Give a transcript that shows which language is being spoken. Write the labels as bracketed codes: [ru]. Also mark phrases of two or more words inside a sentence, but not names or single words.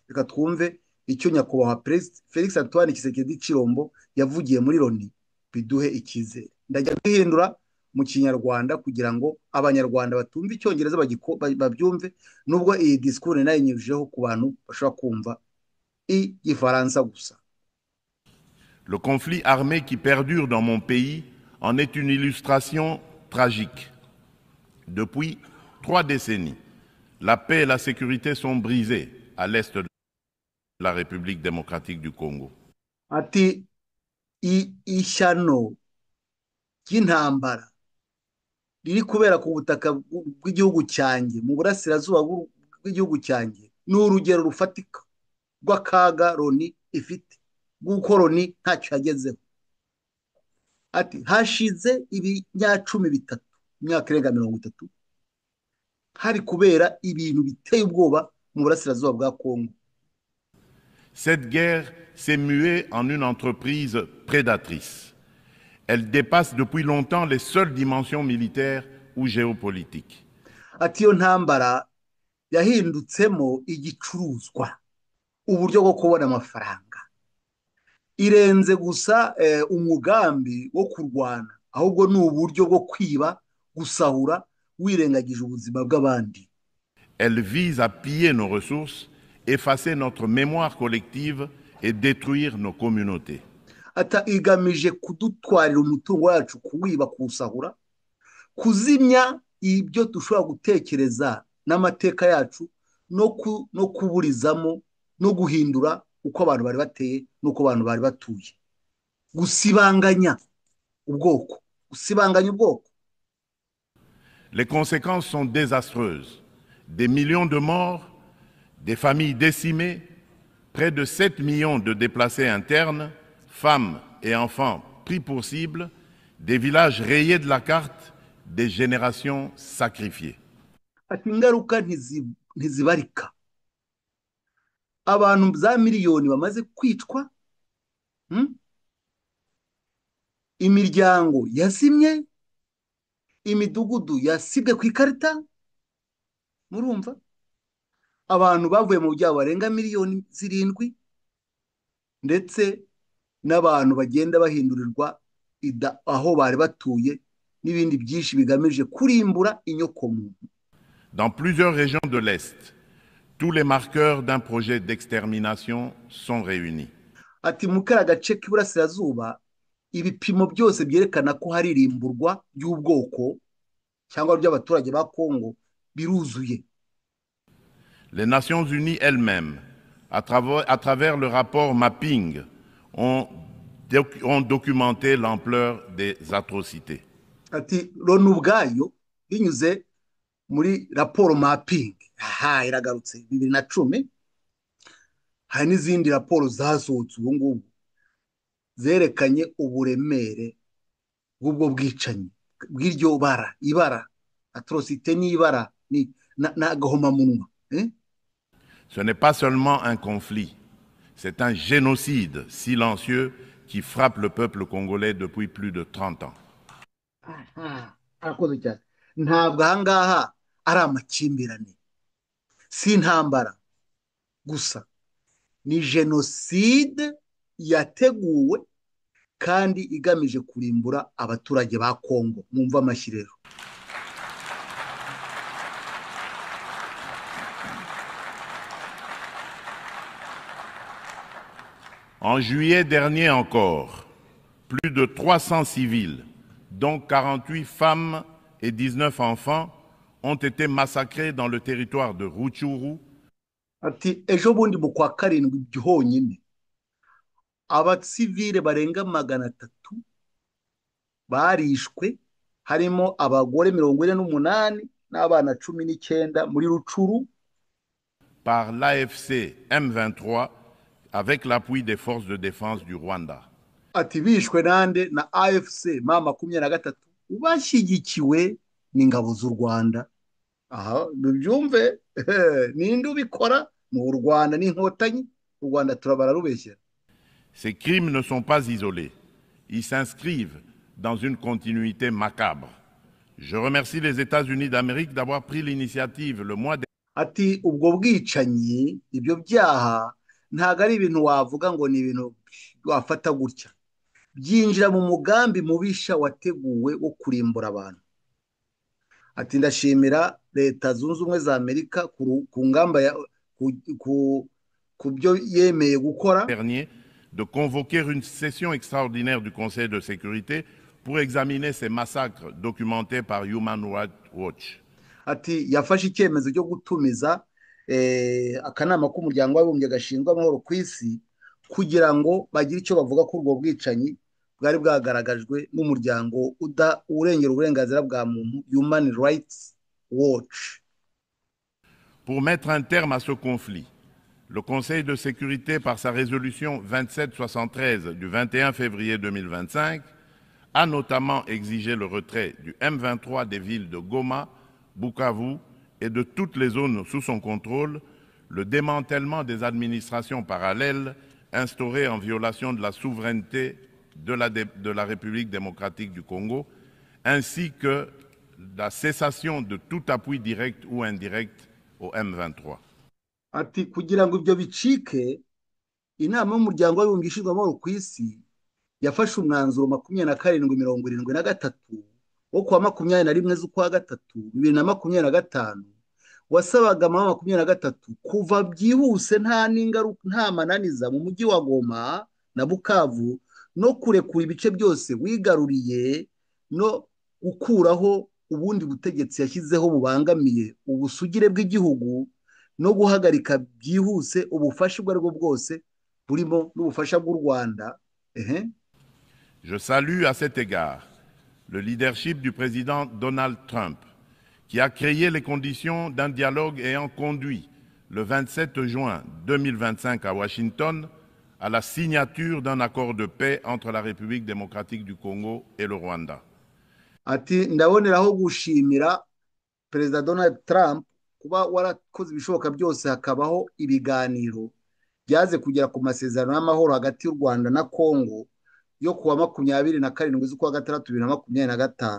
[rw] Reka twumve icyo nyakubahwa Perezida Felix Antoine Tshisekedi Tshilombo yavugiye muri Loni, biduhe icyizere. Ndajya guhindura mu Kinyarwanda kugira ngo Abanyarwanda batumve Icyongereza babyumve, nubwo iyi disikuru nayinyujijeho ku bantu bashobora kumva Igifaransa gusa. [fr] Le conflit armé qui perdure dans mon pays en est une illustration tragique. Depuis 3 décennies, la paix et la sécurité sont brisées à l'est de la République démocratique du Congo. [rw] Ati ishyano ry'intambara riri kubera ku butaka bw'igihugu cyanjye, mu burasirazuba bw'igihugu cyanjye, ni urugero rufatika rw'akaga Loni ifite, bw'uko Loni ntacyo yagezeho. Ati hashize ibinyacumi bitatu, imyaka irenga 30, hari kubera ibintu biteye ubwoba mu burasirazuba bwa Kongo. [fr] Cette guerre s'est muée en une entreprise prédatrice. Elle dépasse depuis longtemps les seules dimensions militaires ou géopolitiques. [rw] Ati iyo ntambara yahindutsemo igicuruzwa, uburyo bwo kubona amafaranga, irenze gusa umugambi wo kurwana, ahubwo ni uburyo bwo kwiba, gusahura, wirengagije ubuzima bw'abandi. [fr] Elle vise à piller nos ressources, effacer notre mémoire collective et détruire nos communautés. [rw] Ata igamije kudutwarira umutungo wacu, kuwiba, kuwusahura, kuzimya ibyo dushobora gutekereza n'amateka yacu, no kuburizamo, no guhindura uko abantu bari bateye n'uko abantu bari batuye, gusibanganya ubwoko, gusibanganya ubwoko. [fr] Les conséquences sont désastreuses. Des millions de morts, des familles décimées, près de 7 millions de déplacés internes, femmes et enfants pris pour cible, des villages rayés de la carte, des générations sacrifiées. [rw] Ati ingaruka ntizibarika, abantu za miliyoni bamaze kwicwa, imiryango yazimye, imidugudu yasibwe ku ikarita, murumva, abantu bavuye mu byabo barenga miliyoni 7, ndetse n'abantu bagenda bahindurirwa aho bari batuye, n'ibindi byinshi bigamije kurimbura inyokomuntu. [fr] Dans plusieurs régions de l'Est, tous les marqueurs d'un projet d'extermination sont réunis. [rw] Ati mu kara gace k'iburasirazuba, ibipimo byose byerekana ko hari irimburwa ry'ubwoko cyangwa ry'abaturage ba Kongo biruzuye. [fr] Les Nations Unies elles-mêmes, à travers le rapport Mapping, ont documenté l'ampleur des atrocités. [rw] Ati Loni ubwayo binyuze muri raporo Mapping, iragarutse 2010, hari n'izindi raporo zasohotse ubu ngubu zerekanye uburemere bw'ubwo bwicanyi, bw'iryo ibara atrocité n'ibara n'agahomamunwa. [fr] Ce n'est pas seulement un conflit, c'est un génocide silencieux qui frappe le peuple congolais depuis plus de 30 ans. [rw] Ntabwo ahangaha ari amakimbirane, si intambara gusa, ni jenoside yateguwe kandi igamije kurimbura abaturage ba Kongo. Mwumva amashyirero. [fr] En juillet dernier encore, plus de 300 civils, dont 48 femmes et 19 enfants ont été massacrés dans le territoire de Rutshuru, [rw] ati ejo bundi mu kwa karindwi honyine abasivile barenga 300 barishwe harimo abagore 48 n'abana 19 muri Rucuru [fr] par l'AFC M23 avec l'appui des forces de défense du Rwanda. [rw] ati bishwe nande na AFC M23 bashyigikiwe n'ingabo z'u Rwanda. aha dubyumve ninde ubikora mu Rwanda n'inkotanyi. u Rwanda turabara rubeshyera. [fr] Ces crimes ne sont pas isolés. Ils s'inscrivent dans une continuité macabre. Je remercie les États-Unis d'Amérique d'avoir pris l'initiative le mois dernier. [rw] ati ubwo bwicanyi ibyo byaha ntabwo ari ibintu wavuga ngo ni ibintu wafata gutya, byinjira mu mugambi mubisha wateguwe wo kurimbura abantu. ati ndashimira leta zunze ubumwe za Amerika ku ngamba ku byo yemeye gukora [fr] De convoquer une session extraordinaire du Conseil de sécurité pour examiner ces massacres documentés par Human Rights Watch. [rw] ati yafashe icyemezo cyo gutumiza akanama k'umuryango w'abibumbye gashinzwe amahoro ku isi kugira ngo bagire icyo bavuga kuri ubwo bwicanyi bwari bwagaragajwe n'umuryango urengera uburenganzira bwa muntu Human Rights Watch. [fr] Pour mettre un terme à ce conflit, le Conseil de sécurité, par sa résolution 2773 du 21 février 2025, a notamment exigé le retrait du M23 des villes de Goma, Bukavu et de toutes les zones sous son contrôle, le démantèlement des administrations parallèles instaurées en violation de la souveraineté de la République démocratique du Congo, ainsi que la cessation de tout appui direct ou indirect au M23. [rw] ati kugira ngo ibyo bicike, inama y'umuryango w'abibumbye ishinzwe amahoro ku isi yafashe umwanzuro 2773 wo kuwa 21 z'ukwa gatatu 2025 wasabaga mama 23 kuva byihuse nta mananiza mu mujyi wa Goma na Bukavu no kurekura ibice byose wigaruriye no gukuraho ubundi butegetsi yashyizeho bubangamiye ubusugire bw'igihugu no guhagarika byihuse ubufasha ubwo aribwo bwose burimo n'ubufasha bw'u Rwanda. [fr] Je salue à cet égard le leadership du président Donald Trump, qui a créé les conditions d'un dialogue ayant conduit le 27 juin 2025 à Washington à la signature d'un accord de paix entre la République démocratique du Congo et le Rwanda. [rw] ati ndaboneraho gushimira Perezida Donald Trump kuba warakoze ibishoboka byose hakabaho ibiganiro byaze kugera ku masezerano y'amahoro hagati y'u Rwanda na Congo yo kuwa 27 z'ukwa gatandatu 2025.